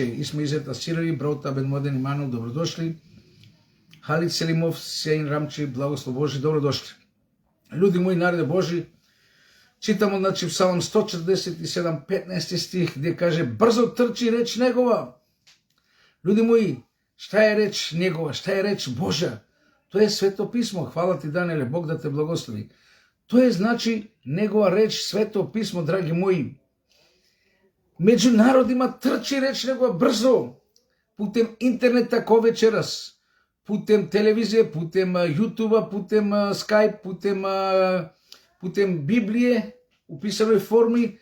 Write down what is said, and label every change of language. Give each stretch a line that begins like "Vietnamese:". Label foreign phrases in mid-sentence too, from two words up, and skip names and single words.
Serbian: Исме Изета Сирови, Брота, Бенмоден и Манов, добродошли. Халид Селимов, Сейн Рамчи, благослов Божи, добродошли. Люди мои, народе Божи, читамо, значи, в Псалм 147, 15 стих, где каже, брзо трчи реч негова. Люди мои, šta je реч негова, šta je реч Божа? To je Sveto pismo. Hvala ti, Daniele, Bog da te blagoslovi. To je, znači, негова реч, Sveto pismo, dragi moji. Među narodima trči reč негова brzo, putem interneta ko večeras, putem televizije, putem YouTube-a, putem Skype, putem Biblije, u pisanoj formi.